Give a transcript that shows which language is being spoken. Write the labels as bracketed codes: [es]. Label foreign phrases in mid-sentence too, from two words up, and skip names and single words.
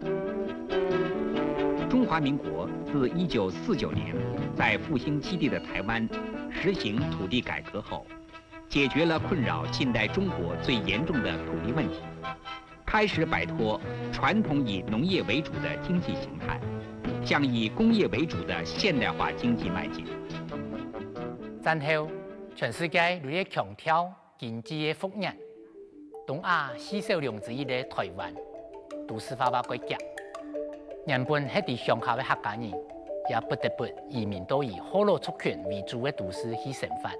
[zh] 中华民国自1949年在复兴基地的台湾实行土地改革后，解决了困扰近代中国最严重的土地问题，开始摆脱传统以农业为主的经济形态，向以工业为主的现代化经济迈进。戰後，全世界都在強調經濟的復原。東亞4小龍之一的台灣，都市化國家，原本喺地鄉下的客家人，也不得不移民到以河洛族群為主的都市去生活。